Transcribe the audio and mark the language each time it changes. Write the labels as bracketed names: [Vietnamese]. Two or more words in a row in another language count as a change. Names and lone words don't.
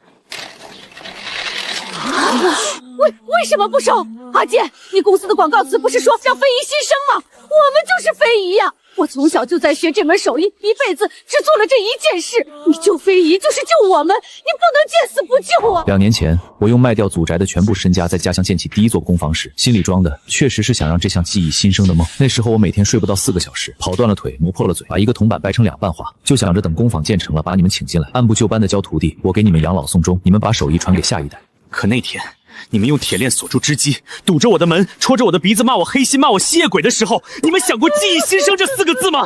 [Chinese] 为什么不收？阿健，你公司的广告词不是说让非遗新生吗？我们就是非遗呀！我从小就在学这门手艺，一輩子只做了这一件事。你救非遗就是救我们，你不能见死不救啊！ 2年前，我用賣掉祖宅的全部身家，在家鄉建起第一座工坊時，心裡裝的確實是想讓這項技藝新生的夢。那時候我每天睡不到4個小時，跑斷了腿，磨破了嘴，把一個銅板掰成2半畫，就想着等工坊建成了，把你們請進來，按部就班的教徒弟，我給你們養老送終，你們把手藝傳給下一代。可那天，你們用鐵鏈鎖住織機，堵着我的門，戳着我的鼻子，罵我黑心，罵我吸血鬼的時候，你們想過技藝新生這4個字嗎？